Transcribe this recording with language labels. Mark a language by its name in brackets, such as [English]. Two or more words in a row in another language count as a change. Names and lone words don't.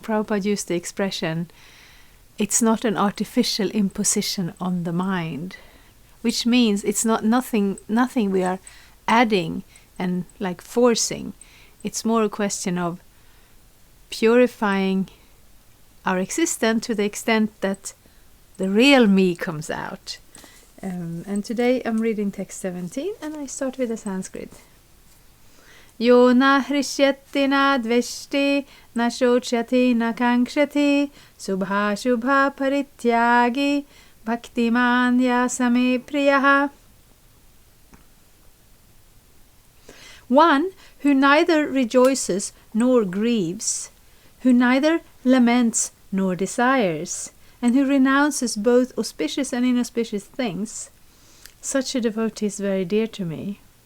[English] Prabhupada used the expression, it's not an artificial imposition on the mind, which means it's not nothing we are adding and like forcing. It's more a question of purifying our existence to the extent that the real me comes out. And today I'm reading text 17, and I start with the Sanskrit. [Sanskrit] Yo na hrishyati na dveshti na shochyati na kankshati subha shubha parityagi bhaktiman yasame priyaha. [English] One who neither rejoices nor grieves, who neither laments nor desires, and who renounces both auspicious and inauspicious things, such a devotee is very dear to me.